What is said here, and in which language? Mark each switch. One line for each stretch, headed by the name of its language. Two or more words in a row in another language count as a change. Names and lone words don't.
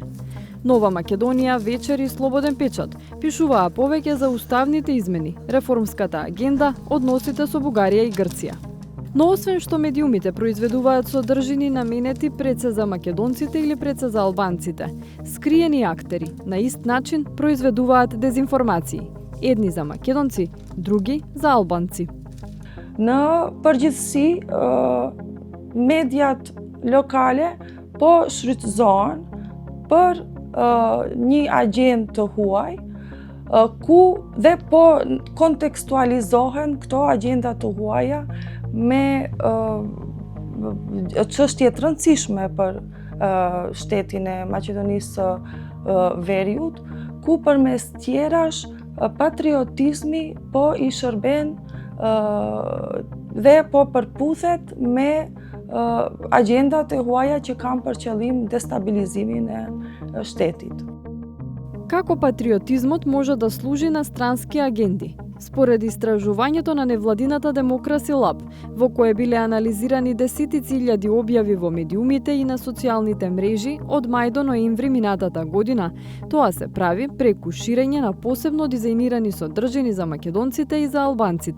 Macedonian: Нова Македонија, Вечер и Слободен печат пишуваа повеќе за уставните измени, реформската агенда, односите со Бугарија и Грција. Но освен што медиумите произведуваат содржини наменети пред се за македонците или пред се за албанците, скриени актери на ист начин произведуваат дезинформации. Едни за македонци, други за албанци.
Albanian: Në përgjithësi, mediat lokale po shfrytëzohen për një agjendë të huaj, ku dhe po kontekstualizohen këto agjenda të huaja me çështje të rëndësishme për shtetin e Maqedonisë së Veriut, ku përmes tjerash patriotizmi po i shërben dhe po përputhet me agjendat e huaja që kanë për qëllim destabilizimin e shtetit.
Macedonian: Како патриотизмот може да служи на странски агенди? Според истражувањето на невладината Democracy Lab, во кое биле анализирани десетици илјади објави во медиумите и на социјалните мрежи од мај до ноември минатата година, тоа се прави преку ширење на посебно дизајнирани содржини за македонците и за албанците.